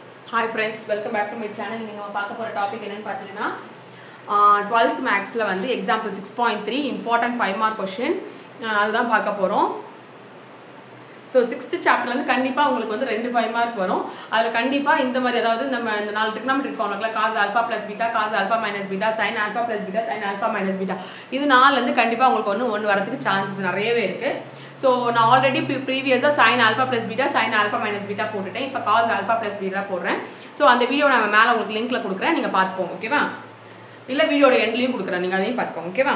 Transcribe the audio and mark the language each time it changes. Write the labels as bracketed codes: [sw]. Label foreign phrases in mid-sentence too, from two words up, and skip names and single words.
[en] Hi friends, welcome back to my channel. [ta] நீங்க பார்க்க போற டாபிக் என்னன்னு பார்த்தீங்கன்னா 12th மேக்ஸ்ல வந்து [en] example 6.3 important 5 mark question [ta] அதுதான் பார்க்க போறோம். ஸோ 6th சாப்டர்ல இருந்து கண்டிப்பா உங்களுக்கு வந்து 2 5 மார்க் வரும். அதுல கண்டிப்பா இந்த மாதிரி அதாவது நம்ம இந்த நாலு [en] trigonometric formula cos alpha plus beta, cos alpha minus beta, sin alpha plus beta, sin alpha minus beta [ta] இது நாலுல இருந்து கண்டிப்பா உங்களுக்கு ஒன்னு வரதுக்கு சான்சஸ் நிறையவே இருக்கு. ஸோ நான் [en] already previously sine alpha plus beta sine alpha minus beta [ta] போட்டுட்டேன். இப்போ [en] cos alpha plus beta [ta] போடுறேன். ஸோ அந்த வீடியோ நான் மேலே உங்களுக்கு லிங்க்கில் கொடுக்குறேன், நீங்கள் பார்த்துக்கோங்க. ஓகேவா? இல்லை வீடியோட எண்ட்லையும் கொடுக்குறேன், நீங்கள் அதையும் பார்த்துக்கோங்க. ஓகேவா?